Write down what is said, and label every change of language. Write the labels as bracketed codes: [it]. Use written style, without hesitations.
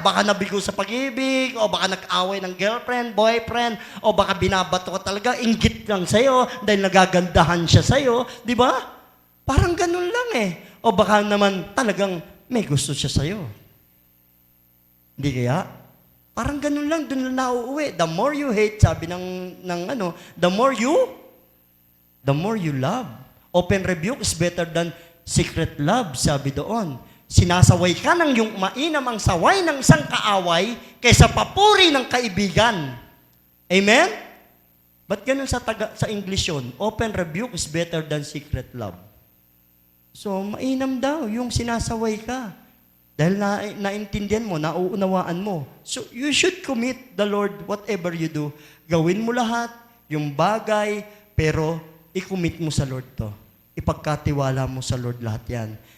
[tl] Baka nabigo sa pag-ibig, o baka nag-away ng girlfriend, boyfriend, o baka binabato ka talaga, inggit lang sa'yo dahil nagagandahan siya sa'yo. Di ba? Parang ganun lang eh. O baka naman talagang may gusto siya sa'yo. Hindi kaya? Parang ganun lang, dun lang nauuwi. [en] The more you hate, sabi the more you love. Open rebuke is better than secret love, [tl] sabi doon. Sinasaway ka ng yung mainam ang saway ng isang kaaway kaysa papuri ng kaibigan. Amen? Ba't ganun sa English yun? [en] Open rebuke is better than secret love. [tl] So, mainam daw yung sinasaway ka. Dahil naintindihan mo, nauunawaan mo. [en] So, you should commit the Lord whatever you do. [tl] Gawin mo lahat, yung bagay, pero i-commit mo sa Lord [en] to. [tl] Ipagkatiwala mo sa Lord lahat yan.